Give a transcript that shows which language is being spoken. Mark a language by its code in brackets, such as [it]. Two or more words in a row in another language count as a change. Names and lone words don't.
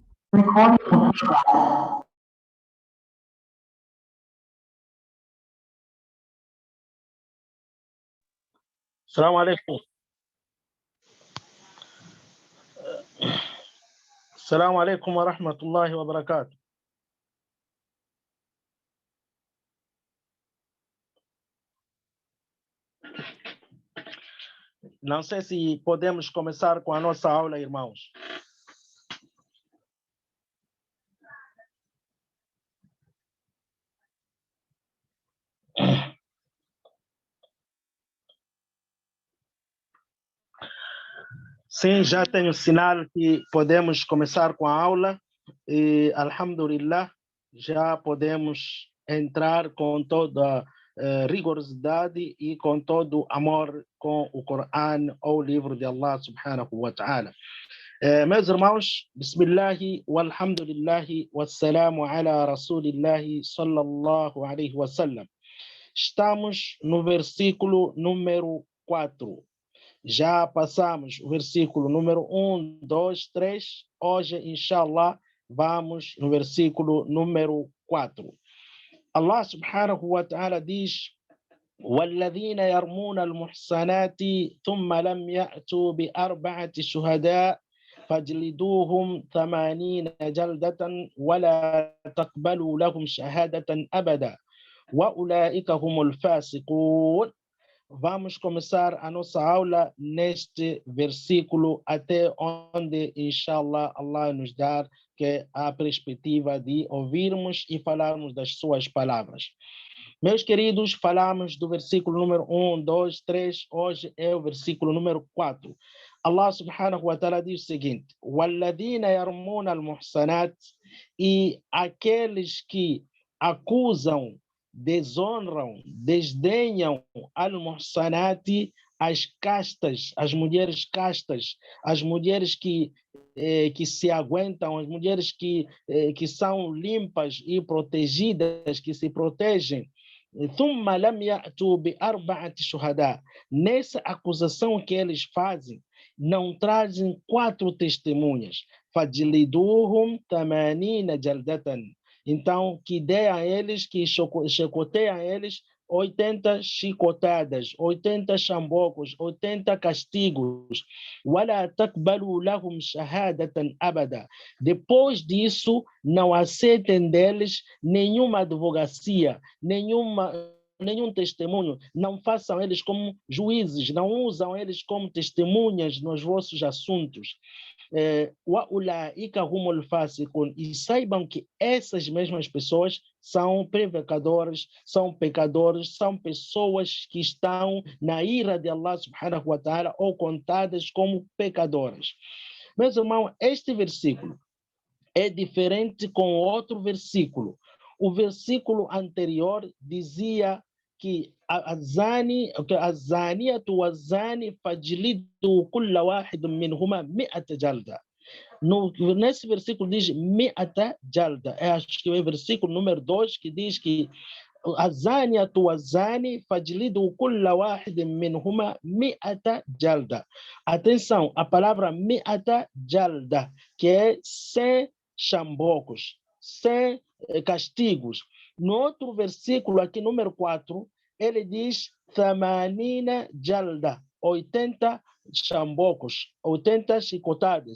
[ar] السلام عليكم. السلام عليكم ورحمة الله وبركاته. [pt] Não sei se podemos começar com a nossa aula, irmãos. Sim, já tenho sinal que podemos começar com a aula e, alhamdulillah, já podemos entrar com toda rigorosidade e com todo amor com o Corão ou o livro de [ar] الله سبحانه وتعالى. [pt] Meus irmãos, [ar] بسم الله والحمد لله والسلام على رسول الله صلى الله عليه وسلم. [pt] Estamos no versículo número 4. Já passamos o versículo número 1, 2, 3. Hoje, inshallah, vamos no versículo número 4. [ar] الله سبحانه وتعالى diz: وَالَّذِينَ يَرْمُونَ الْمُحْصَنَاتِ ثُمَّ لَمْ يَأْتُوا بِأَرْبَعَةِ شُهَدَاءَ فَاجْلِدُوهُمْ 80 جلدة ولا تقبلوا لهم شهادة أبدا وأولئك هم الفاسقون. [pt] Vamos começar a nossa aula neste versículo até onde, inshallah, Allah nos dá que a perspectiva de ouvirmos e falarmos das suas palavras. Meus queridos, falamos do versículo número 1, 2, 3, hoje é o versículo número 4. [ar] الله سبحانه وتعالى [pt] diz o seguinte: [ar] وَالَّذِينَ يَرْمُونَ الْمُحْصَنَاتِ, [pt] e aqueles que acusam, desonram, desdenham al-muhsanati, as castas, as mulheres castas, as mulheres que se aguentam, as mulheres que são limpas e protegidas, que se protegem. [ar] ثُمَّ لَمْ يَأْتُوا بِأَرْبَعَةِ شُهَدَاءَ. [pt] Nessa acusação que eles fazem, não trazem 4 testemunhas. [ar] فَجْلِدُوهُمْ 80 جلدة. [pt] Então, que dê a eles, que chicoteiem a eles 80 chicotadas, 80 chambocos, 80 castigos. [ar] وَلَا تَقْبَلُوا لَهُمْ شَهَادَةً أَبَدًا. [pt] Depois disso, não aceitem deles nenhuma advocacia, nenhum testemunho, não façam eles como juízes, não usam eles como testemunhas nos vossos assuntos. E saibam que essas mesmas pessoas são pecadores, são pessoas que estão na ira de [ar] الله سبحانه وتعالى [pt] ou contadas como pecadoras. Meus irmãos, este versículo é diferente com outro versículo. O versículo anterior dizia que [ar] الزانية والزاني فاجلدوا كل واحد منهما 100 جلدة. [pt] Nesse versículo diz 100 jalda. Acho que é o versículo número 2 que diz que [ar] الزانية والزاني فاجلدوا كل واحد منهما 100 جلدة. [pt] Atenção, a palavra 100 jalda, que é 100 chambocos, 100 castigos. No outro versículo, aqui número 4, ele diz 80 jalda, 80 chambocos, 80 chicotadas.